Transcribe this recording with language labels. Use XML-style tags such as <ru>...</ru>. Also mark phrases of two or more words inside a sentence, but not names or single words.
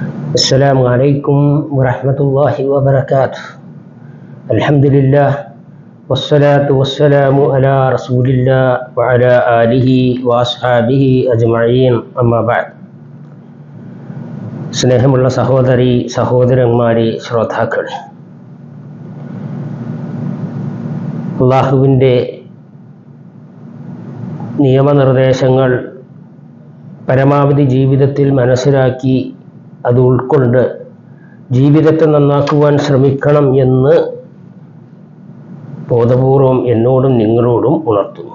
<ar>السلام عليكم ورحمة الله وبركاته. الحمد لله والصلاة والسلام على رسول الله وعلى آله وأصحابه أجمعين أما بعد.</ar> <ml>സ്നേഹമുള്ള സഹോദരി സഹോദരന്മാരെ, ശ്രോതാക്കളെ, അള്ളാഹുവിൻ്റെ നിയമനിർദ്ദേശങ്ങൾ പരമാവധി ജീവിതത്തിൽ മനസ്സിലാക്കി അത് ഉൾക്കൊണ്ട് ജീവിതത്തെ നന്നാക്കുവാൻ ശ്രമിക്കണം എന്ന് ബോധപൂർവം എന്നോടും നിങ്ങളോടും ഉണർത്തുന്നു.</ml>